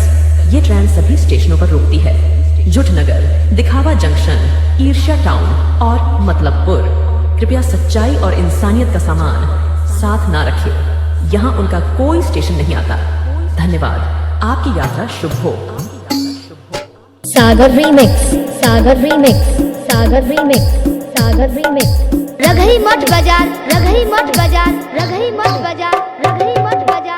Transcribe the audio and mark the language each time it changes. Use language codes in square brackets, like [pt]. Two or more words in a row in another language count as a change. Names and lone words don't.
[hi] ये ट्रेन सभी स्टेशनों पर रुकती है। जुटनगर, दिखावा जंक्शन, ईर्ष्या टाउन और मतलबपुर। कृपया सच्चाई और इंसानियत का सामान साथ ना रखें। यहाँ उनका कोई स्टेशन नहीं आता। धन्यवाद। आपकी यात्रा शुभ हो। सागर रीमिक्स, सागर रीमिक्स, सागर रीमिक्स, सागर रीमिक्स। रघई मठ बाजार, रघई मठ बाजार, रघई मठ बाजार, रघई मठ बाजार।